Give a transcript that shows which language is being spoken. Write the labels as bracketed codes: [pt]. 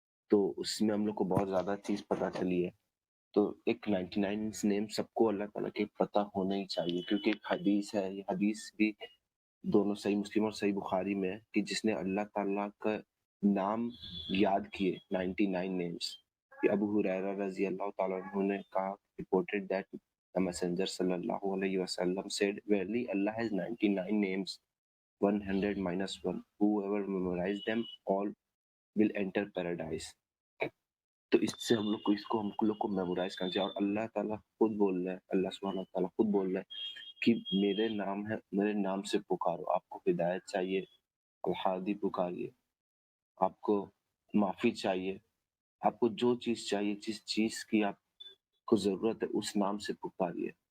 [ur] تو اس میں ہم لوگ کو بہت زیادہ چیز پتا چلی ہے. تو ایک 99 نیم سب کو اللہ تعالیٰ کے پتہ ہونا ہی چاہیے، کیونکہ ایک حدیث ہے، یہ حدیث بھی دونوں صحیح مسلم اور صحیح بخاری میں ہے کہ جس نے اللہ تعالیٰ کا نام یاد کیے 99 نیمز. ابو ہریرہ رضی اللہ تعالیٰ عنہ نے کہا [en] reported that the messenger صلی اللہ علیہ وسلم said verily Allah has 99 names 100 minus 1 whoever memorize them all will enter paradise. [ur] تو اس سے ہم لوگ کو میمورائز کرنا چاہیے. اور اللہ تعالیٰ خود بول رہا ہے، اللہ سبحانہ تعالیٰ خود بول رہا ہے کہ میرے نام ہے، میرے نام سے پکارو. آپ کو ہدایت چاہیے، الحادی پکاریے. آپ کو معافی چاہیے، آپ کو جو چیز چاہیے، جس چیز کی آپ کو ضرورت ہے اس نام سے پکاریے.